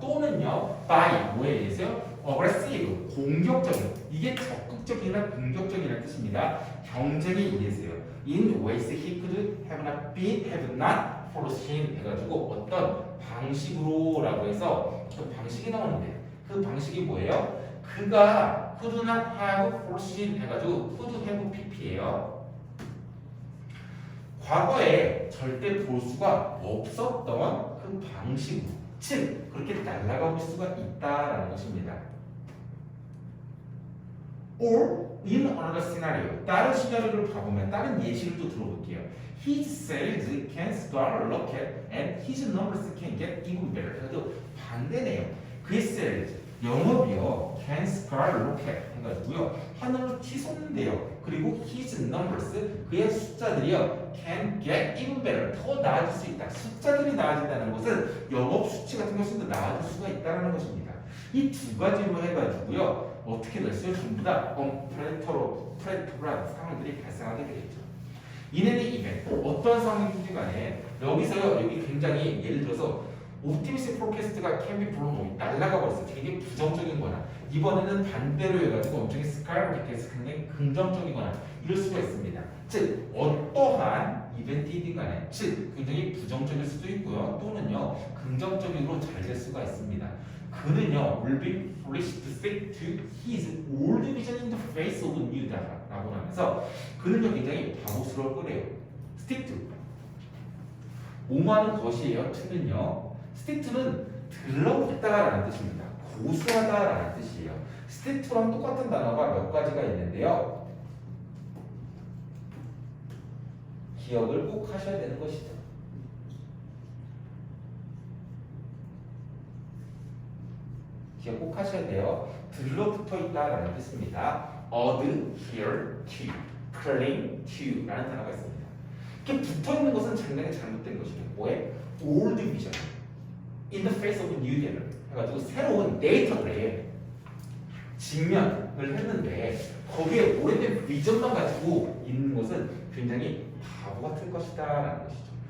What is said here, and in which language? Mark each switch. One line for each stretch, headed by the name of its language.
Korean: 또는요 by 뭐에 의해서요? aggressive 공격적인 이게 적극적이나 공격적이라는 뜻입니다. 경쟁에 의해서요.
English: In ways he could have not foreseen
Korean: 해가지고 어떤 방식으로라고 해서 그 방식이 나오는데 그 방식이 뭐예요?
English: 그가 could not have foreseen
Korean: 해가지고
English: could have pp예요.
Korean: 과거에 절대 볼 수가 없었던 그 방식으로 즉 그렇게 날아가 볼 수가 있다라는 것입니다.
English: or in another scenario
Korean: 다른 시나리오를 봐보면 다른 예시를 또 들어볼게요.
English: His sales can skyrocket and his numbers can get even better.
Korean: 그래도 반대네요. 그의 sales 영업이요
English: can skyrocket
Korean: 해가지고요 하늘로 치솟는데요. 그리고
English: his numbers
Korean: 그의 숫자들이요
English: can get even better
Korean: 더 나아질 수 있다. 숫자들이 나아진다는 것은 영업 수치 같은 것이 더 나아질 수가 있다는 것입니다. 이 두 가지로 해가지고요 어떻게 됐어요? 전부 다 프레터한 상황들이 발생하게 되겠죠. 이내는 이벤트 어떤 상황이든지 간에 여기서요 여기 굉장히 예를 들어서 옵티미스틱 포캐스트가
English: can be blown
Korean: 날아가 버렸어. 되게 부정적인 거나 이번에는 반대로 해가지고 엄청 스카이로켓에서 굉장히 긍정적이거나 이럴 수가 있습니다. 즉 어떠한 이벤트이든 간에 즉 굉장히 부정적일 수도 있고요 또는요 긍정적으로 잘 될 수가 있습니다. 그는요
English: will be foolish to stick to his old vision in the face of new data
Korean: 라고 하면서 그는요 굉장히 바보스러울 거래요. stick to 뭐하는 것이에요? to는요 stick to는 들러붙다라는 뜻입니다. 고수하다라는 뜻이에요. stick to랑 똑같은 단어가 몇 가지가 있는데요 기억을 꼭 하셔야 되는 것이죠. 기억 꼭 하셔야 돼요. 들러붙어 있다라는 뜻입니다.
English: adhere to, cling to
Korean: 라는 단어가 있습니다. 이렇게 붙어 있는 것은 상당히 잘못된 것이에요. 뭐에?
English: old vision in the face of new data
Korean: 해가지고 새로운 데이터들에 직면을 했는데 거기에 오래된 비전만 가지고 있는 것은 굉장히 바보 같은 것이다 라는 것이죠.